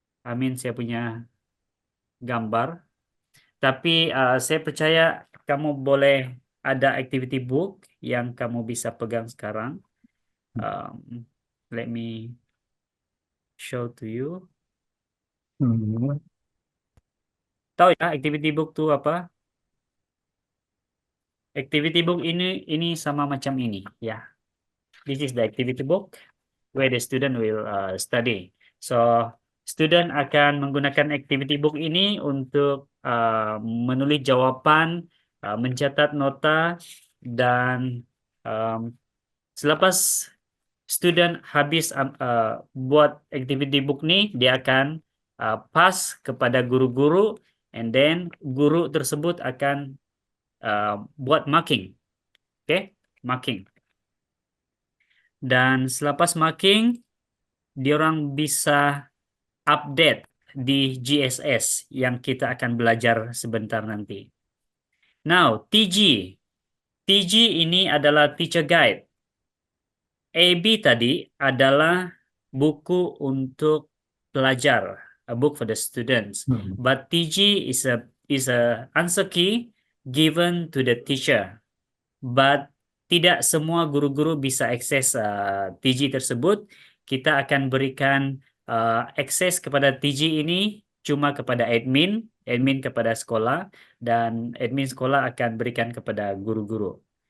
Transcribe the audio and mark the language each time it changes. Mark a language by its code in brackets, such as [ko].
[ms] Saya punya gambar. Tapi saya percaya kamu boleh ada activity book yang kamu bisa pegang sekarang. [en] Let me show to you. [ms] Tahu ya activity book itu apa? Activity book ini sama macam ini ya. [en] This is the activity book where the student will study. [ms] So student akan menggunakan activity book ini untuk menulis jawapan, mencatat nota, dan selepas student habis buat activity book ni, dia akan pass kepada guru-guru, [en] and then [ms] guru tersebut akan buat marking. Okay, marking. Dan selepas marking, diorang bisa update di GSS yang kita akan belajar sebentar nanti. [en] Now, TG. [ms] TG ini adalah teacher guide. AB tadi adalah buku untuk pelajar, [en] a book for the students. But TG is a answer key given to the teacher. [ms] But tidak semua guru-guru bisa akses TG tersebut. Kita akan berikan akses kepada TG ini cuma kepada admin kepada sekolah, dan admin sekolah akan berikan kepada guru-guru.